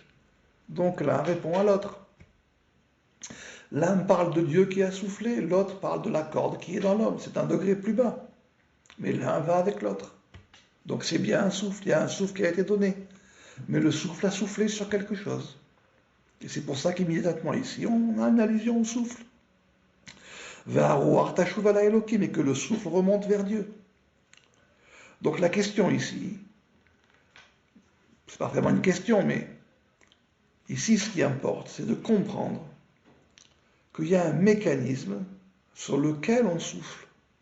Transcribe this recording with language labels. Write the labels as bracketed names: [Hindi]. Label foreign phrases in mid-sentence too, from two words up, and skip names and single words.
[French] Donc l'un répond à l'autre. L'un parle de Dieu qui a soufflé, l'autre parle de la corde qui est dans l'homme. C'est un degré plus bas. Mais l'un va avec l'autre. Donc c'est bien un souffle, il y a un souffle qui a été donné. Mais le souffle a soufflé sur quelque chose. Et c'est pour ça qu'immédiatement ici, on a une allusion au souffle. [Hebrew] והרוח תשוב אל האלוקים, [French] et que le souffle remonte vers Dieu. Donc la question ici, c'est pas vraiment une question, mais ici ce qui importe, c'est de comprendre qu'il y a un mécanisme sur lequel on souffle.